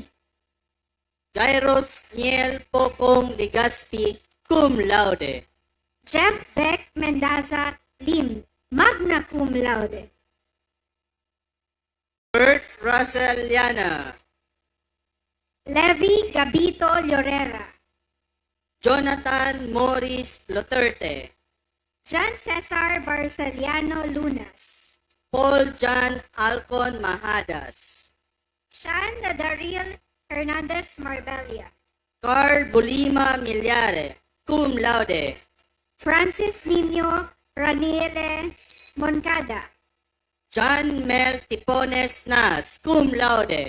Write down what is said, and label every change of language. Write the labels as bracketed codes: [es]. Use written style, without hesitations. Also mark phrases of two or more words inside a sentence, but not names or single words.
[en] Gairos Niel Pocong Ligaspi, [la] cum laude. [en] Jeff Beck Mendaza Lim, [la] magna cum laude. [en] Bert Russell Llana, Levi Gabito Llorera, Jonathan Morris Loterte, John Cesar Barceliano Lunas, Paul John Alcon Mahadas, Sean Dadaril Hernandez Marbella, Carl Bulima Milyare, [la] cum laude. [en] Francis Nino Raniele Moncada, John Mel Tipones Nas, [la] cum laude.